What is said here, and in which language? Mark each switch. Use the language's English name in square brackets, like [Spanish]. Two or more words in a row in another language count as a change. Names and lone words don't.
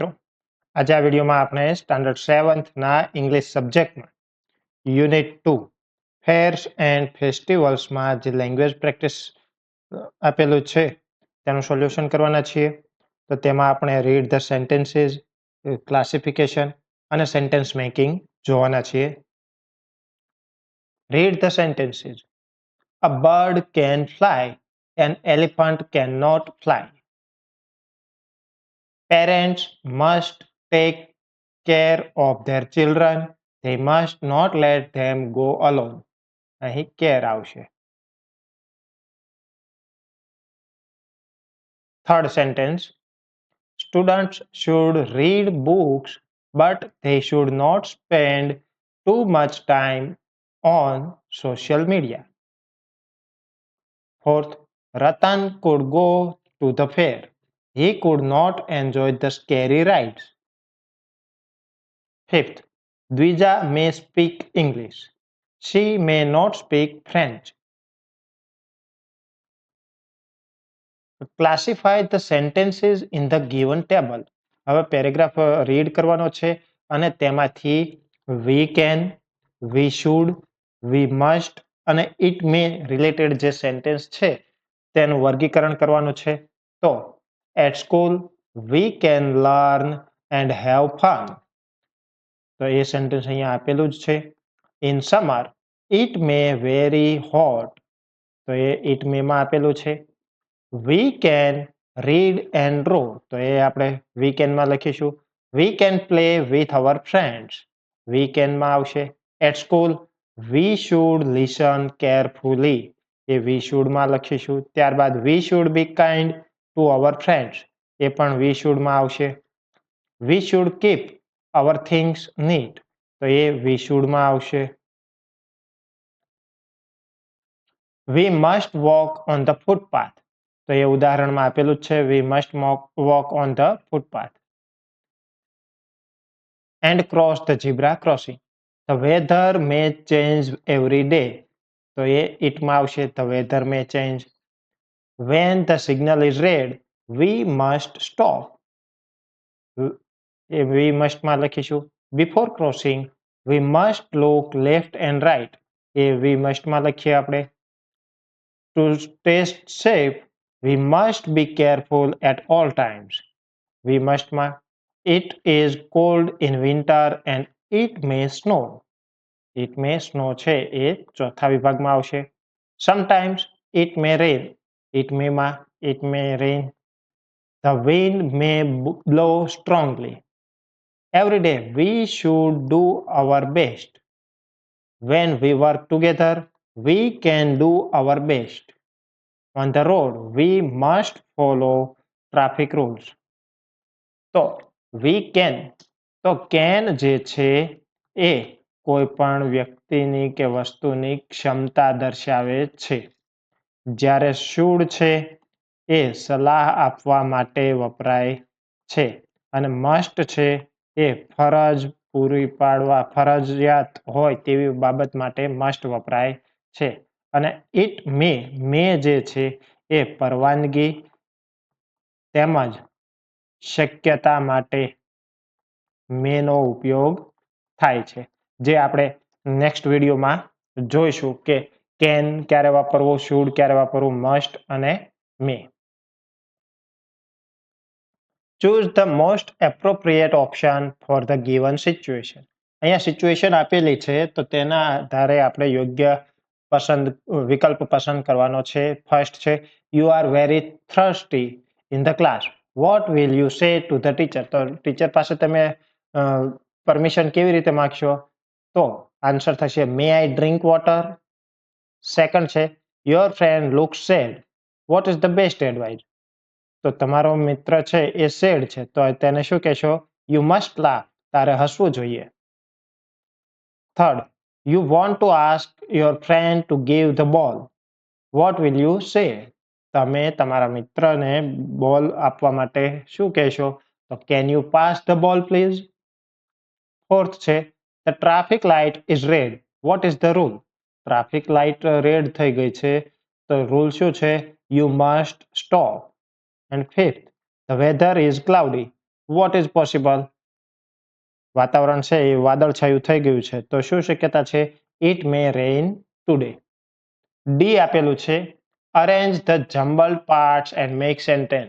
[Gujarati] આજે આ વિડીયોમાં આપણે સ્ટાન્ડર્ડ 7થના ઇંગ્લિશ સબ્જેક્ટમાં યુનિટ 2 ફેર્સ એન્ડ ફેસ્ટિવલ્સમાં જે [English] language practice [Gujarati] આપેલું છે તેનું સોલ્યુશન કરવાના છીએ. તો તેમાં આપણે [English] read the sentences, [Gujarati] ક્લાસિફિકેશન અને [English] sentence making [Gujarati] જોવાના છીએ. [English] Read the sentences. A bird can fly, an elephant can not fly. Parents must take care of their children. They must not let them go alone. [Gujarati] અહીં care આવશે. [English] Third sentence. Students should read books, but they should not spend too much time on social media. Fourth, Ratan could go to the fair. He could not enjoy the scary rides. Fifth, Dvija may speak English. She may not speak French. Classify the sentences in the given table. [Gujarati] હવે [English] paragraph read [Gujarati] કરવાનો છે અને તેમાંથી [English] we can, we should, we must [Gujarati] અને [English] it may [Gujarati] રિલેટેડ જે સેન્ટેન્સ છે તેનું વર્ગીકરણ કરવાનું છે. [English] તો at school we can learn and have fun. [Gujarati] તો એ સેન્ટેન્સ અહીંયા આપેલું જ છે. [English] In summer it may very hot. [Gujarati] તો એ [English] it may [Gujarati] માં આપેલું છે. [English] We can read and draw. [Gujarati] તો એ આપણે weekend માં લખીશું. [English] We can play with our friends. [Gujarati] Weekend માં આવશે. [English] At school we should listen carefully. [Gujarati] એ [English] we should [Gujarati] માં લખીશું. ત્યારબાદ we should be kind to our friends. એ પણ [English] we should [Gujarati] માં આવશે. [English] We should keep our things neat. [Gujarati] તો એ [English] we should [Gujarati] માં આવશે. [English] We must walk on the footpath. [Gujarati] તો એ ઉદાહરણમાં આપેલું જ છે. [English] We must walk on the footpath and cross the zebra crossing. The weather may change every day. [Gujarati] તો એ it માં આવશે. [English] The weather may change. When the signal is red, we must stop. [Gujarati] એ [English] we must [Gujarati] માં લખીશું. [English] Before crossing, we must look left and right. [Gujarati] એ [English] we must [Gujarati] માં લખીએ આપણે. [English] To stay safe, we must be careful at all times. We must માં it is cold in winter and it may snow. It may snow [Gujarati] છે એ ચોથા વિભાગમાં આવશે. [English] Sometimes it may rain. It may માં it may rain. The wind may blow strongly. Every day we should do our best. When we work together, we can do our best. On the road, we must follow traffic rules. તો we can, [Gujarati] તો can જે છે એ કોઈ પણ વ્યક્તિની કે વસ્તુની ક્ષમતા દર્શાવે છે. જ્યારે should છે એ સલાહ આપવા માટે વપરાય છે અને must છે એ ફરજ પૂરી પાડવા ફરજિયાત હોય તેવી બાબત માટે must વપરાય છે. અને [English] it may [Gujarati] જે છે એ પરવાનગી તેમજ શક્યતા માટે may નો ઉપયોગ થાય છે. જે આપણે નેક્સ્ટ વિડીયોમાં જોઈશું કે can ક્યારે વાપરવું, should ક્યારે વાપરવું, [English] must અને may. Choose the most appropriate option for the given situation. [Gujarati] અહીંયા સિચ્યુએશન આપેલી છે તો તેના આધારે આપણે યોગ્ય વિકલ્પ પસંદ કરવાનો છે. [English] ફર્સ્ટ છે you are very thirsty in the class. What will you say to the teacher? [Gujarati] તો ટીચર પાસે તમે પરમિશન કેવી રીતે માગશો? [English] તો આન્સર થશે may I drink water? સેકન્ડ છે your friend looks sad. What is the best advice? [Gujarati] તો તમારો મિત્ર છે એ સેડ છે તો તેને શું કહેશો? [English] You must laugh. [Gujarati] તારે હસવું જોઈએ. [English] થર્ડ, you want to ask your friend to give the ball. What will you say? [Gujarati] તમે તમારા મિત્રને બોલ આપવા માટે શું કહેશો? [English] તો can you pass the ball please? ફોર્થ છે the traffic light is red. What is the rule? traffic light red [Gujarati] થઈ ગઈ છે તો રૂલ શું છે? [English] You must stop. And fifth, the weather is cloudy. What is possible? [Gujarati] વાતાવરણ છે એ વાદળછાયું થઈ ગયું છે તો શું શક્યતા છે? [English] It may rain today. ડી [Gujarati] આપેલું છે [English] arrange the jumble parts and make sentence.